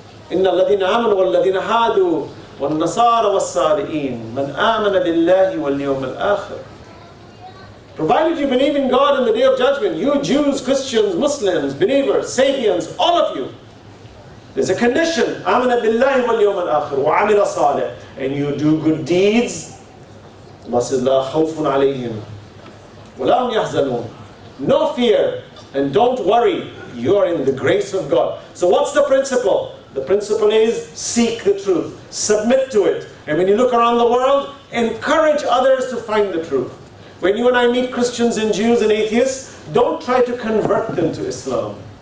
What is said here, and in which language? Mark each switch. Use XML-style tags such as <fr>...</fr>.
<ar>إِنَّ الَّذِينَ آمَنُوا وَالَّذِينَ هَادُوا وَالنَّصَارَى وَالصَّابِئِينَ مَنْ آمَنَ بِاللَّهِ وَالْيَوْمِ الْآخِرِ.</ar> <en>Provided you believe in God and the Day of Judgment, you Jews, Christians, Muslims, believers, Sabians, all of you, there's a condition.</en> <ar>آمَنَ بِاللَّهِ وَالْيَوْمِ الْآخِرِ وَعَمِلَ صَالِحًا.</ar> <en>And you do good deeds. Allah says,</en> <ar>لَا خَوْفٌ عَلَيْهِمْ وَلَا هُمْ يَحْزَنُونَ.</ar> <en>No fear and don't worry. You're in the grace of God. So what's the principle? The principle is seek the truth. Submit to it. And when you look around the world, encourage others to find the truth. When you and I meet Christians and Jews and atheists, don't try to convert them to Islam.</en>